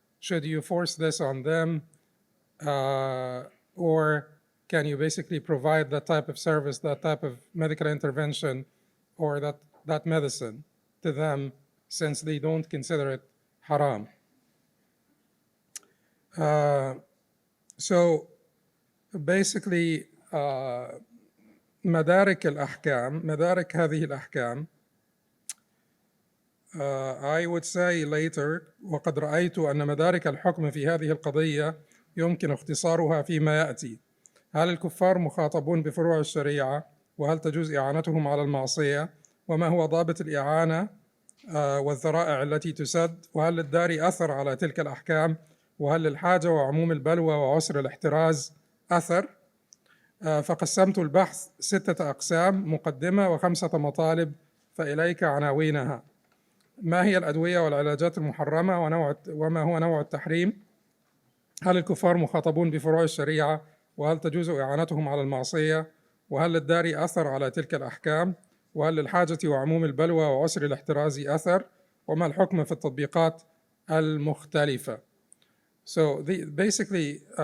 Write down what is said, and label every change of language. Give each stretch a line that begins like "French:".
English: Should you force this on them, or can you basically provide that type of service, that type of medical intervention, or that medicine to them since they don't consider it haram? So basically,
Arabic: مدارك هذه الأحكام,
English: I would say later,
Arabic: وقد رأيت أن مدارك الحكم في هذه القضية يمكن اختصارها فيما يأتي. هل الكفار مخاطبون بفروع الشريعة؟ وهل تجوز إعانتهم على المعصية؟ وما هو ضابط الإعانة والذرائع التي تسد؟ وهل للدار أثر على تلك الأحكام؟ وهل للحاجة وعموم البلوى وعسر الاحتراز أثر؟ فقسمت البحث 6 أقسام: مقدمة و5 مطالب، فإليك عناوينها. ما هي الأدوية والعلاجات المحرمة وما هو نوع التحريم؟ هل الكفار مخاطبون بفروع الشريعة؟ وهل تجوز إعانتهم على المعصية؟ وهل للدار أثر على تلك الأحكام؟ وهل للحاجة وعموم البلوى وعسر الاحتراز أثر؟ وما الحكم في التطبيقات المختلفة؟
English: So basically,